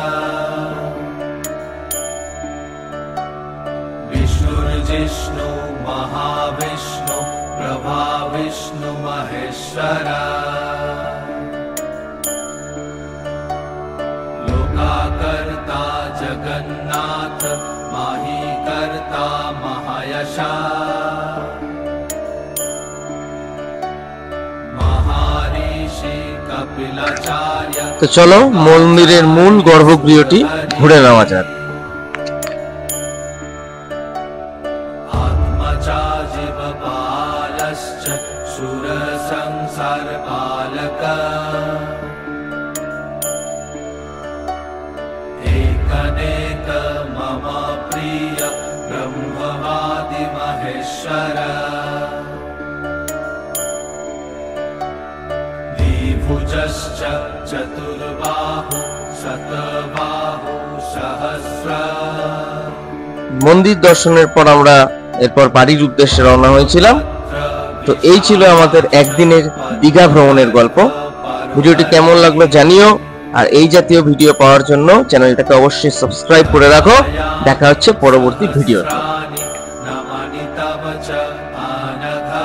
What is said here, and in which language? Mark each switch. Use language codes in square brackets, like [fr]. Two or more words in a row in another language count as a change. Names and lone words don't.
[sa] विष्णुर्जिष्णु महाविष्णु प्रभा विष्णु महेश्वर लोकाकर्ता जगन्नाथ माही कर्ता महायशा महर्षि कपिलाचार्य। [bn] তো চলো মন্দিরের মূল গর্ভগৃহটি ঘুরে নেওয়া যাক। [sa] आत्मजा जीवपालश्च सुर संसार पालक एकनेक मम प्रिय ब्रह्मवादि महेश्वर द्विभुजश्च चतुर्बाहु शतबाहु सहस्र। [bn] মন্দির দর্শনের পর আমরা এরপর বাড়ির উদ্দেশ্যে রওনা হয়েছিলাম। তো এই ছিল আমাদের একদিনের দীঘা ভ্রমণের গল্প। ভিডিওটি কেমন লাগলো জানিও, আর এই জাতীয় ভিডিও পাওয়ার জন্য চ্যানেলটাকে অবশ্যই সাবস্ক্রাইব করে রাখো। দেখা হচ্ছে পরবর্তী ভিডিওতে। [sa] नमानि तव च आनघ